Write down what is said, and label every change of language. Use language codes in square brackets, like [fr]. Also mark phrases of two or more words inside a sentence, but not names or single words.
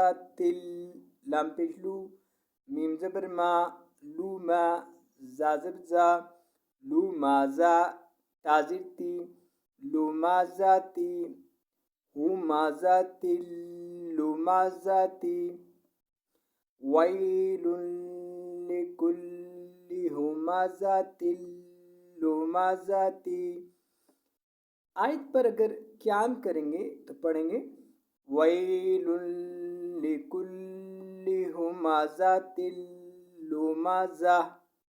[ar] تل لام پیشلو میم زبر ما لو ما زا زبر زا لو ما زا تا زیر تی لو ما زا تی ہوما زا تلو ما زا تی ویل لکل ہوما زا تلو ما زا تی. [ur] آیت پر اگر قیام کریں گے تو پڑھیں گے [ar] ویل لکل ہمازہ تلمازہ.